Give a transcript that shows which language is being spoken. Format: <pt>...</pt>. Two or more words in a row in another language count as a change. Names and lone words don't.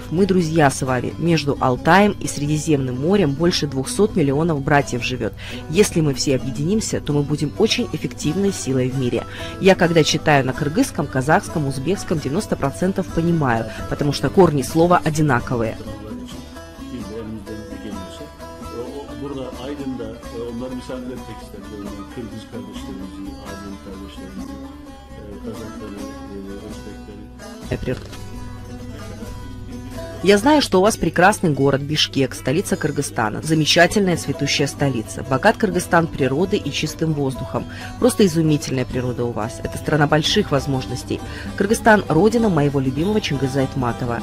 <ru>Мы друзья с вами. Между Алтаем и Средиземным морем больше 200 миллионов братьев живет. Если мы все объединимся, то мы будем очень эффективной силой в мире. Я, когда читаю на кыргызском, казахском, узбекском, 90% понимаю, потому что корни слова одинаковые.</ru> <tr>Burada Aydın'da onları misafir etmek istedim. Kırgız kardeşlerimizi, Azeri kardeşlerimizi, Kazakları, Özbekleri.</tr> <ru>Я знаю, что у вас прекрасный город Бишкек, столица Кыргызстана. Замечательная цветущая столица. Богат Кыргызстан природой и чистым воздухом. Просто изумительная природа у вас. Это страна больших возможностей. Кыргызстан – родина моего любимого Чингиза Айтматова.</ru>